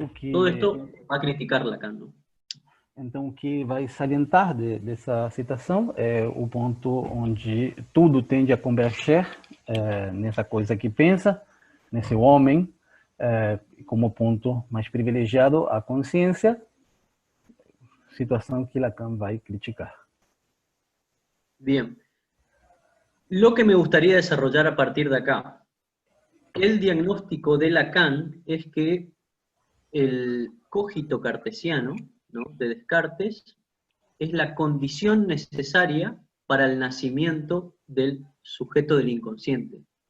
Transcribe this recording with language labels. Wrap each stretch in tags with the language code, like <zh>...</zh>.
<es>Todo esto va a criticar Lacan, ¿no?</es> <pt>Então, o que vai salientar dessa citação é o ponto onde tudo tende a converger nessa coisa que pensa, nesse homem, como ponto mais privilegiado, a consciência, situação que Lacan vai criticar.</pt> <es>Bien. Lo que me gustaría desarrollar a partir de acá, el diagnóstico de Lacan es que el cogito cartesiano, ¿no?, de Descartes, es la condición necesaria para el nacimiento del sujeto del inconsciente.</es>